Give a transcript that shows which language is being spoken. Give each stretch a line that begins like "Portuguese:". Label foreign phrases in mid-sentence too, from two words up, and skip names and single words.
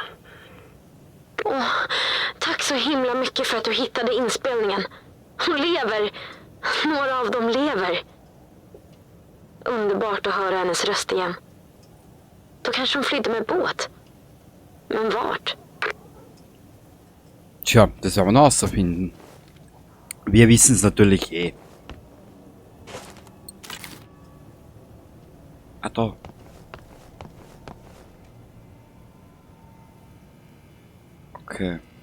Swedish: Åh, tack så himla mycket för att du hittade inspelningen. Hon lever. Några av dem lever. Underbart att höra hennes röst igen. Då kanske hon flydde med båt. Men vart?
German: Tja, das werden wir noch herausfinden. Wir wissen es natürlich eh. Ah, da. Okay.